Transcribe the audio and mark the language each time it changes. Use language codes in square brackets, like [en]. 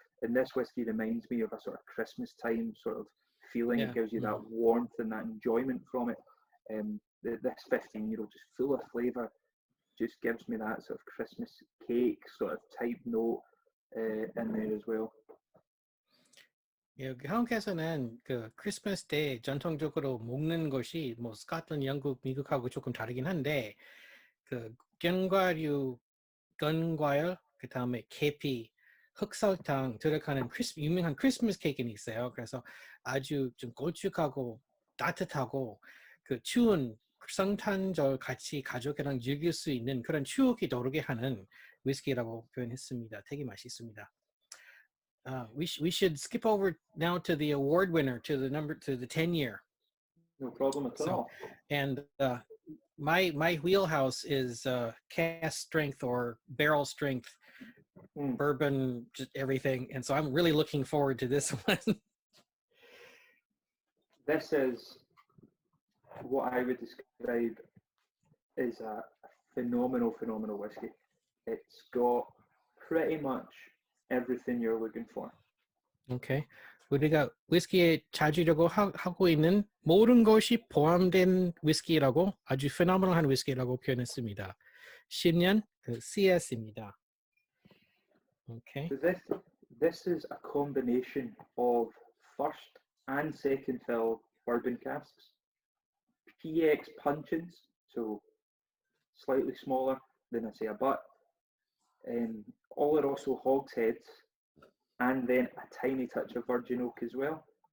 [en] And this whiskey reminds me of a sort of Christmas time sort of feeling. It gives you that warmth and that enjoyment from it. This 15-year-old just full of flavour, just gives me that sort of Christmas cake sort of type note in there as well. [ko] 예, 한국에서는 그 크리스마스 때 전통적으로 먹는 것이 뭐 스코틀랜드, 영국, 미국하고 조금 다르긴 한데 그 견과류, 그 다음에 계피, 흑설탕 들어가는 유명한 크리스마스 케이크는 있어요. 그래서 아주 좀 걸쭉하고 따뜻하고 그 추운 성탄절 같이 가족이랑 즐길 수 있는 그런 추억이 떠오르게 하는 위스키라고 표현했습니다. 되게 맛있습니다. [en] We should skip over now to the award winner, to the 10-year. No problem at all. And my wheelhouse is cask strength or barrel strength bourbon, just everything. And so I'm really looking forward to this one. This is what I would describe as a phenomenal whiskey. It's got pretty much everything you're looking for. Okay. [ko] 우리가 위스키에 찾으려고 하고 있는 모든 것이 포함된 위스키라고 아주 phenomenal한 위스키라고 표현했습니다. 10년 그 CS입니다. Okay. [en] So this is a combination of first and second fill bourbon casks, PX puncheons, so slightly smaller than I say a butt, Oloroso hogsheads, and then a tiny touch of virgin oak as well.